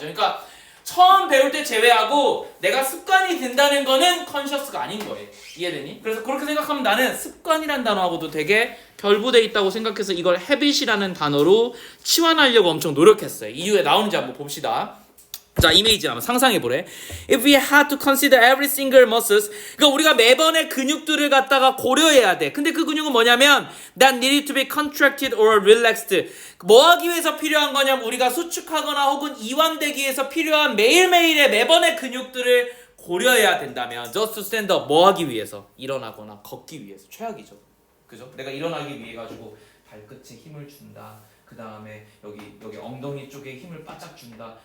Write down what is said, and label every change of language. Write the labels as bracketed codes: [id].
[ko] 그러니까 처음 배울 때 제외하고 내가 습관이 된다는 거는 컨셔스가 아닌 거예요. 이해되니? 그래서 그렇게 생각하면 나는 습관이란 단어하고도 되게 결부돼 있다고 생각해서 이걸 habit이라는 단어로 치환하려고 엄청 노력했어요. 이유에 나오는지 한번 봅시다. 자, 이미지 한번 상상해보래. [en] If we had to consider every single muscles, [ko] 그러니까 우리가 매번의 근육들을 갖다가 고려해야 돼. 근데 그 근육은 뭐냐면 [en] that needed to be contracted or relaxed. [ko] 뭐 하기 위해서 필요한 거냐면 우리가 수축하거나 혹은 이완되기 위해서 필요한 매일매일의 매번의 근육들을 고려해야 된다면 [en] just to stand up, [ko] 뭐 하기 위해서? 일어나거나 걷기 위해서. 최악이죠. 그죠? 내가 일어나기 위해 가지고 발끝에 힘을 준다. 그 다음에 여기 엉덩이 쪽에 힘을 바짝 준다.